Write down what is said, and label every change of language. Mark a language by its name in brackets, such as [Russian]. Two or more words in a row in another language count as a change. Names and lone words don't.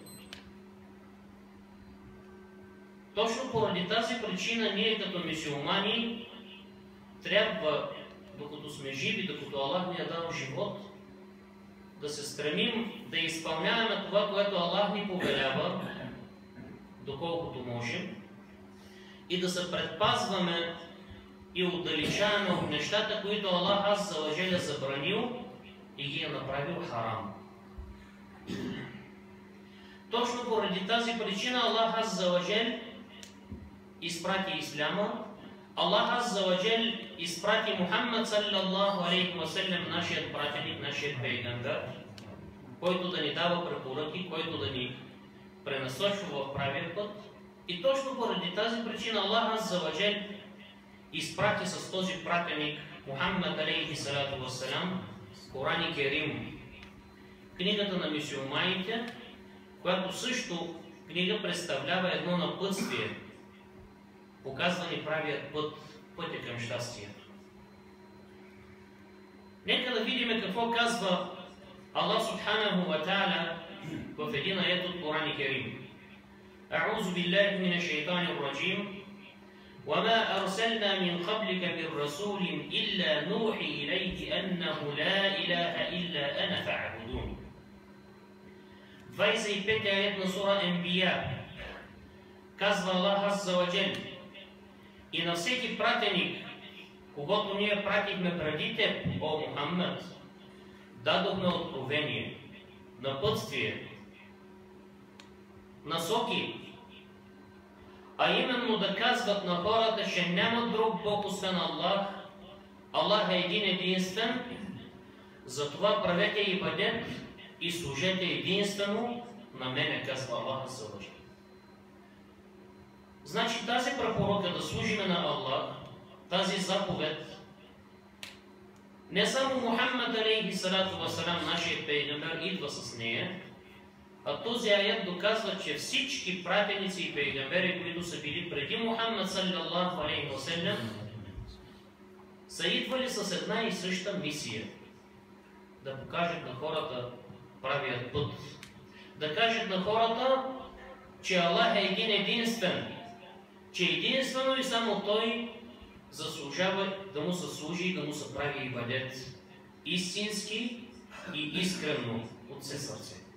[Bulgarian] Точно поради тази причина ние като мюсюлмани трябва, докато сме живи, докато Аллах ни е дал живот, да се стремим да изпълняваме това, което Аллах ни повелява, доколкото можем, и да се предпазваме и отдалечаваме от нещата, които Аллах [Arabic] عز وجل [Bulgarian] е забранил и ги е направил харам. Точно поради тази причина Аллах [Arabic] عز وجل [Bulgarian] изпрати Исляма, Аллах [Arabic] عز وجل [Bulgarian] изпрати Мухаммад [Arabic] صلى الله عليه وسلم, [Bulgarian] нашият пратеник, нашият пейгамбер, който да ни дава препоръки, който да ни пренасочва в правия път. И точно поради тази причина Аллах [Arabic] عز وجل [Bulgarian] изпрати с този пратеник Мухаммад [Arabic] عليه الصلاة والسلام [Bulgarian] Коран Керим, книгата на мюсюлманите, която също книга представлява едно напътствие, показва ни правият път, пътя към щастието. Нека да видим какво казва Аллах [Arabic] سبحانه وتعالى [Bulgarian] в един аят от Коран Керим. [Arabic] أعوذ بالله من الشيطان الرجيم. وَمَا أَرْسَلْنَا مِنْ قَبْلِكَ مِنْ رَسُولٍ إِلَّا نُوحِي إِلَيْهِ أَنَّهُ لَا إِلَهَ إِلَّا أَنَا فَاعْبُدُونِ. [Bulgarian] 25 аят на сура Анбия. Казва Аллах [Arabic] عز وجل: [Bulgarian] и на всеки пратеник, когато ние пратихме преди теб, о Мухаммад, дадохме откровение, напътствие, насоки, а именно да казват на хората, че няма друг Бог освен Аллах, Аллах е един единствен, затова правете ибадет и служете единствено на мене, казва Аллах [Arabic] عز وجل. [Bulgarian] Значи тази препоръка да служиме на Аллах, тази заповед, не само Мухаммад [Arabic] عليه الصلاة والسلام, [Bulgarian] нашият пейгамбер, идва с нея, а този аят доказва, че всички пратеници и пейгамбери, които са били преди Мухаммад [Arabic] صلى الله عليه وسلم, [Bulgarian] са идвали с една и съща мисия. Да покажат на хората правият път. Да кажат на хората, че Аллах е един единствен, че единствено и само Той заслужава да му се служи и да му се прави ибадет истински и искрено от все сърце.